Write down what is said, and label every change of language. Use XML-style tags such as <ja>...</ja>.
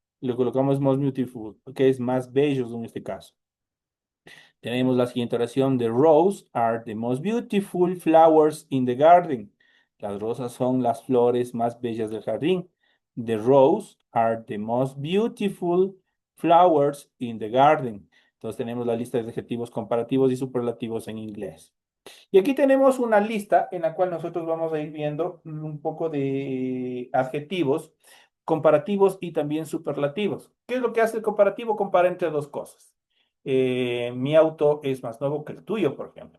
<es>Le colocamos</es> <en>most beautiful,</en> <es>que es más bellos en este caso. Tenemos la siguiente oración:</es> <en>The rose are the most beautiful flowers in the garden.</en> <es>Las rosas son las flores más bellas del jardín.</es> <en>The rose are the most beautiful flowers in the garden.</en> <es>Entonces tenemos la lista de adjetivos comparativos y superlativos en inglés. Y aquí tenemos una lista en la cual nosotros vamos a ir viendo un poco de adjetivos comparativos y también superlativos. ¿Qué es lo que hace el comparativo? Compara entre dos cosas. Mi auto es más nuevo que el tuyo, por ejemplo.</es>